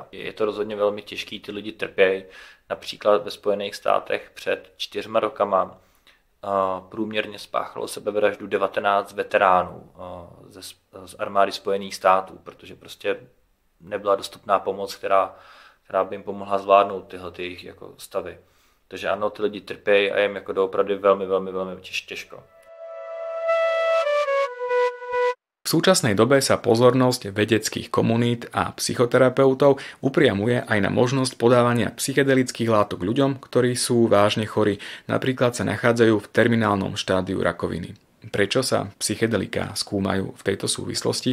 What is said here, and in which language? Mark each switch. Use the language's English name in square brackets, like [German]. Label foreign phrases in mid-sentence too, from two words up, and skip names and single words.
[Czech] Je to rozhodně velmi těžký, ty lidi trpějí. Například ve Spojených státech před 4 rokama průměrně spáchalo sebevraždu 19 veteránů z armády Spojených států, protože prostě nebyla dostupná pomoc, která by jim pomohla zvládnout tyhle jejich jako stavy. Takže ano, ty lidi trpějí a jim jako doopravdy velmi těžko. [Slovak] V súčasnej dobe sa pozornosť vedeckých komunít a psychoterapeutov upriamuje aj na možnosť podávania psychedelických látok ľuďom, ktorí sú vážne chorí, napríklad sa nachádzajú v terminálnom štádiu rakoviny. Prečo sa psychedelika skúmajú v tejto súvislosti?